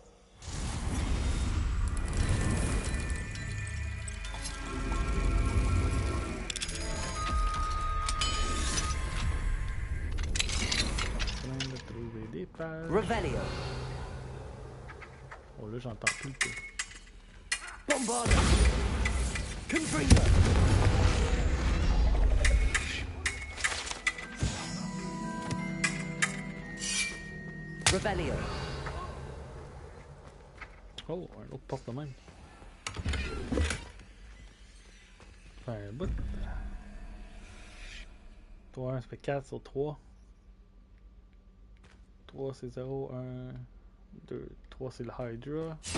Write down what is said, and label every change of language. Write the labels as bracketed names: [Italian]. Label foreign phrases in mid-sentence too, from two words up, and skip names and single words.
[French] Trouver des pages. Revelio. Oh là j'entends plus le tout. Bombarda. Confringo. Revelio. Oh, un autre porte de même. Enfin, un bout. 3, 1, ça fait 4 sur 3. 3 c'est 0, 1, 2, 3 c'est le Hydra.